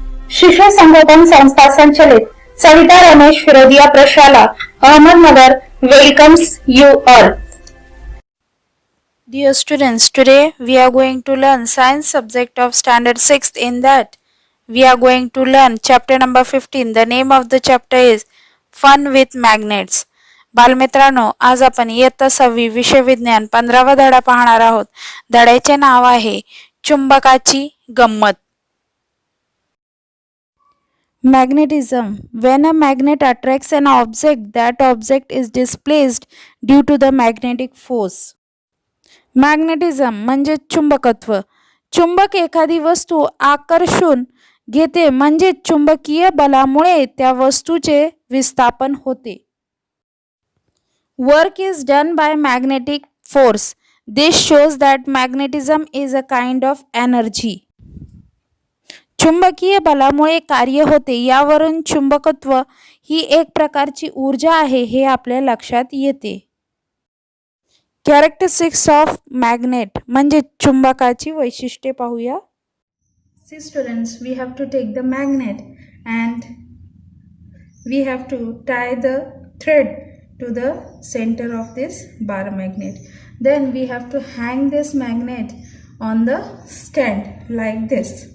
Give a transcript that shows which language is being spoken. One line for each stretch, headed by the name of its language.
Marathi: शिशु संगोपन संस्था संचलित सविता रमेश फिरोदिया प्रशाला Ahmednagar
English: welcomes you all. Dear students, today we are going to learn science subject of standard 6th. In that we are going to learn chapter number 15. The name of the chapter is Fun with Magnets.
Marathi: बालमित्रांनो, आज आपण इयत्ता 6वी विषय विज्ञान 15वा धडा पाहणार आहोत. धड्याचे नाव आहे चुंबकाची गंमत.
English: Magnetism. When a magnet attracts an object, that object is displaced due to the magnetic force.
Marathi: Magnetism म्हणजे चुंबकत्व. चुंबक एखादी वस्तू आकर्षून घेते म्हणजे चुंबकीय बलामुळे त्या वस्तूचे विस्थापन होते.
English: Work is done by magnetic force. This shows that magnetism is a kind of energy.
Marathi: चुंबकीय बलामुळे कार्य होते यावरून चुंबकत्व ही एक प्रकारची ऊर्जा आहे हे आपल्या लक्षात येते.
English: characteristics of magnet
Marathi: म्हणजे चुंबकाची वैशिष्ट्ये पाहूया.
English: See students, we have to take the magnet and we have to tie the thread to the center of this bar magnet. Then we have to hang this magnet on the stand like this.